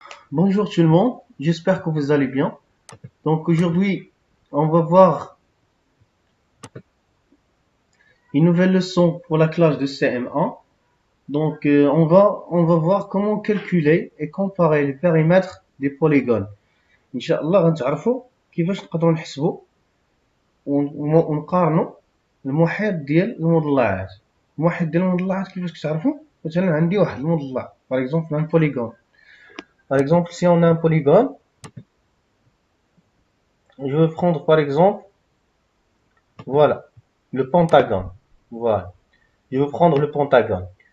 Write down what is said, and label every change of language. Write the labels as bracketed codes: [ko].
[fr] Bonjour tout le monde, j'espère que vous allez bien. Donc aujourd'hui, on va voir une nouvelle leçon pour la classe de CM1. Donc on va voir comment calculer et comparer les périmètres des polygones. [ar] Inch'Allah غنتعرفوا كيفاش نقدروا نحسبوا ونقارنوا المحيط ديال المضلعات. المحيط ديال المضلعات كيفاش كتعرفوا؟ مثلا عندي واحد المضلع [fr] par exemple un polygone. Par exemple, si on a un polygone, je vais prendre par exemple, voilà, le pentagone. Voilà. Je vais prendre le pentagone.